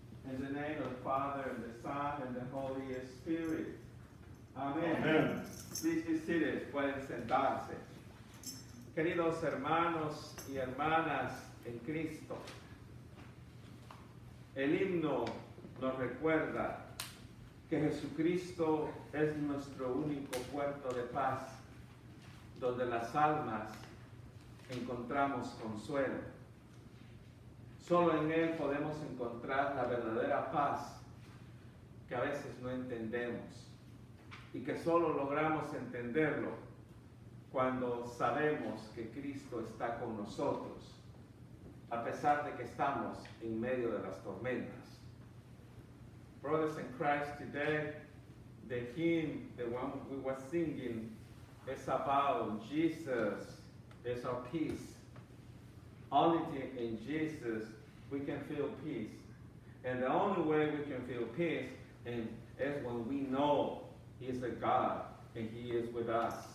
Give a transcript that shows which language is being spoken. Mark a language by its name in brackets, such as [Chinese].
[English] In the name of the Father, and the Son, and the Holy Spirit. [Spanish] Amén. Amén. [English] Please be seated. [Spanish] Pueden sentarse. Queridos hermanos y hermanas en Cristo, el himno nos recuerda que Jesucristo es nuestro único puerto de paz, donde las almas encontramos consuelo. Solo en Él podemos encontrar la verdadera paz que a veces no entendemos y que solo logramos entenderlo cuando sabemos que Cristo está con nosotros, a pesar de que estamos en medio de las tormentas. [English] Brothers in Christ, today, the hymn, the one we were singing, is about Jesus is our peace. Only in Jesus we can feel peace. And the only way we can feel peace is when we know He is a God and He is with us.